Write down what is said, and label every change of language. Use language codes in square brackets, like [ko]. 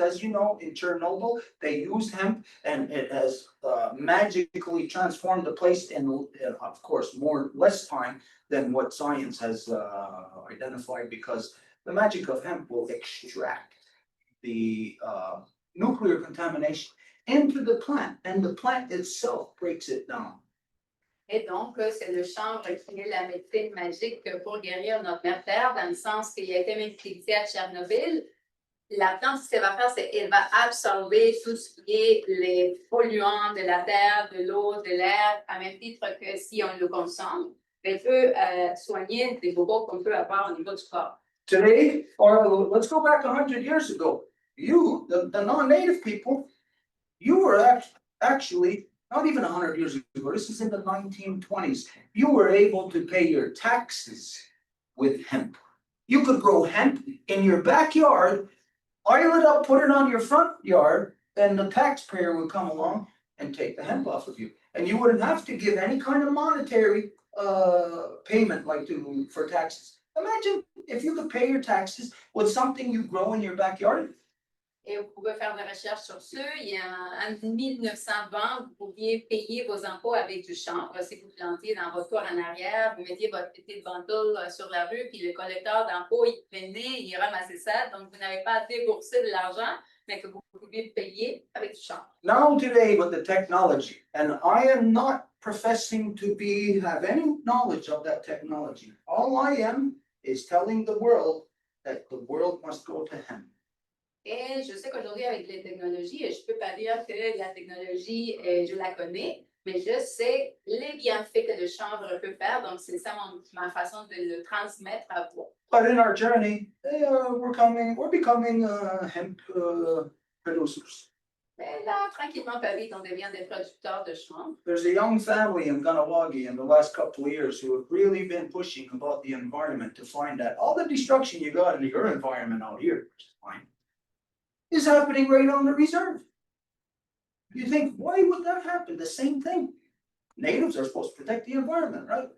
[en] As you know, in Chernobyl, they used hemp and it has magically transformed the place in, of course, less time than what science has identified, because the magic of hemp will extract the nuclear contamination into the plant, and the plant itself breaks it down. [fr] Et donc, c'est le chanvre qui est la médecine magique pour guérir notre mère terre, dans le sens qu'il a été même critiqué à Tchernobyl. La plante, ce qu'elle va faire, c'est qu'elle va absorber tout ce qui est les polluants de la terre, de l'eau, de l'air, à même titre que si on le consomme, elle peut soigner des bobos qu'on peut avoir au niveau du corps. [en] Today, or let's go back 100 years ago, you, the non-native people, you were actually, not even 100 years ago, this is in the 1920s, you were able to pay your taxes with hemp. You could grow hemp in your backyard, oil it up, put it on your front yard, and the taxpayer would come along and take the hemp off of you. And you wouldn't have to give any kind of monetary payment for taxes. Imagine if you could pay your taxes with something you grow in your backyard. [fr] Et vous pouvez faire des recherches sur ça. Il y a en 1920, vous pouviez payer vos impôts avec du chanvre. Si vous plantiez dans votre cour en arrière, vous mettiez votre petite ventoule sur la rue, puis le collecteur d'impôts, il venait, il ramassait ça. Donc, vous n'avez pas à débourser de l'argent, mais que vous pouvez payer avec du chanvre. [en] Now today with the technology, and I am not professing to have any knowledge of that technology. All I am is telling the world that the world must go to hemp. [fr] Et je sais qu'aujourd'hui, avec les technologies, je ne peux pas dire que la technologie, je la connais, mais je sais les bienfaits que le chanvre peut faire. Donc, c'est ça ma façon de le transmettre à vous. [en] But in our journey, we're becoming hemp producers. [fr] Mais là, tranquillement, pas vite, on devient des producteurs de chanvre. [en] There's a young family in Ganawagi in the last couple of years who have really been pushing about the environment to find that all the destruction you got in your environment out here, which is fine, is happening right on the reserve. You think, why would that happen? The same thing. Natives are supposed to protect the environment, right?